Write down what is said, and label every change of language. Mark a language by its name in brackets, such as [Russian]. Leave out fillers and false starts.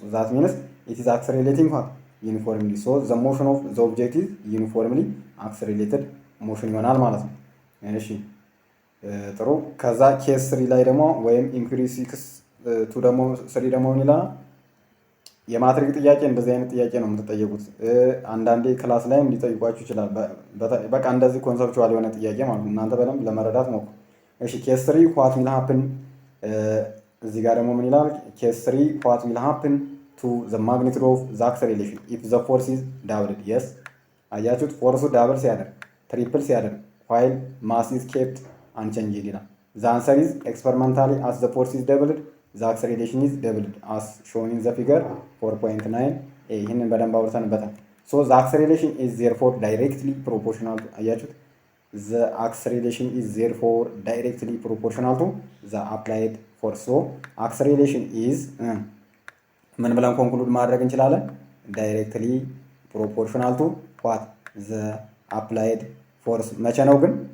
[English] So that means it is accelerating what? Uniformly. So the motion of the object is uniformly accelerated motion [Amharic] ይሆናል ማለት ነው። እሺ ጥሩ። ከዛ ኬስ 3 ላይ ደግሞ ወይም ኢንኩሪ 6 ደግሞ 3 ደግሞ ምን ይላል? የማትሪክ ጥያቄ እንደዚህ አይነት ጥያቄ ነው የምትጠየቁት። አንዳንዴ ክላስ ላይም ሊጠይቋችሁ ይችላል። በቃ እንደዚህ ኮንሰፕቹዋል የሆነ ጥያቄ ማለት ነው። እናንተ በደንብ ለመረዳት ሞክሩ። እሺ ኬስ 3 [English] what will happen [Amharic] እዚህ ጋር ደግሞ ምን ይላል? [English] ኬስ 3 what will happen to the magnitude of the acceleration if the force is doubled? yes አያችሁት? ፎርሱ ዳብል ሲያደርግ ትሪፕል ሲያደርግ while mass is kept unchanged ይላል። the answer is experimentally as the force is doubled the acceleration is doubled as shown in the figure 4.9 [Amharic] ይህንን በደንብ አውርተንበታል። [English] so the acceleration is therefore directly proportional to [Amharic] አያችሁት? [English] the acceleration is therefore directly proportional to the applied force. so acceleration is [Amharic] ምን ብለን ኮንክሉድ ማድረግ እንችላለን? [English] directly proportional to what? the applied force። [Amharic] መቼ ነው ግን?